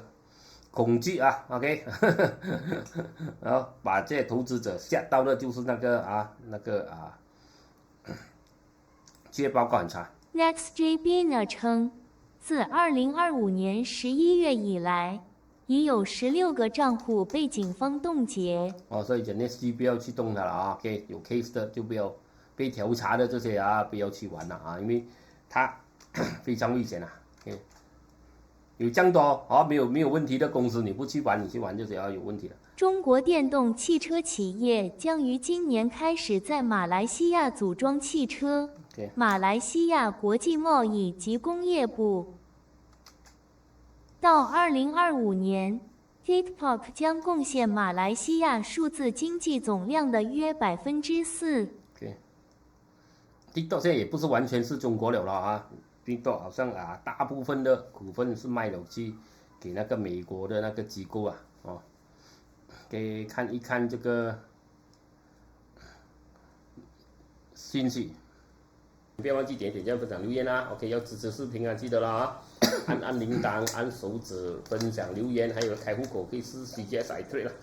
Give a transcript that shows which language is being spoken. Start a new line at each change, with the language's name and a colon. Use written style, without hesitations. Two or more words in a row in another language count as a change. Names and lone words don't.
Chinese: 恐懼OK， 然後把這些投資者嚇到的就是那個就業報告很差。 NextJB 稱，自2025年11月以來，已有16個賬戶被警方凍結。所以 NextJB 不要去動它了OK， 有 case 的就不要，被調查的這些不要去玩了因為它非常危險 OK。有這樣多沒有問題的公司，你不去玩，你去玩就是要有問題了。中國電動汽車企業將於今年開始在馬來西亞組裝汽車。馬來西亞國際貿易及工業部。到2025年 ，TikTok 將貢獻馬來西亞數字經濟總量的約4%。 TikTok 現在也不是完全是中國了啊 ，TikTok 好像大部分的股份是賣了去給那個美國的那個機構給看一看這個信息。不要忘記點讚、分享、留言啊 ！OK， 要支持視頻啊，記得啦按鈴鐺、按手指、分享、留言，還有開戶口可以試 CGS iTrade 啦。